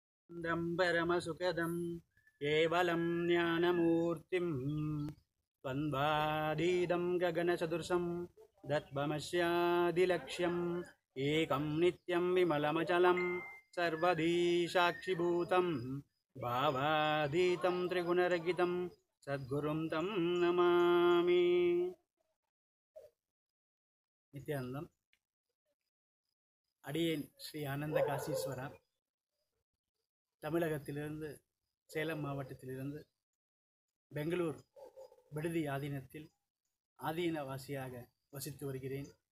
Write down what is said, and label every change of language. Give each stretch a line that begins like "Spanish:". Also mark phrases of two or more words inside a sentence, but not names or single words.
Sanskrit: परमसुखदं केवलं ज्ञानमूर्तिं त्वन्वादीदं गगनसदृशं दत्वमस्यादिलक्ष्यम् एकं नित्यं विमलमचलं सर्वधी साक्षिभूतं भावाधीतं त्रिगुणरहितं सद्गुरुं तं नमामि.
Tamil: நித்யானந்தம். அடியேன் ஸ்ரீ ஆனந்த காசீஸ்வரா, தமிழகத்திலிருந்து சேலம் மாவட்டத்திலிருந்து பெங்களூர் விடுதி ஆதீனத்தில் ஆதீனவாசியாக வசித்து வருகிறேன்.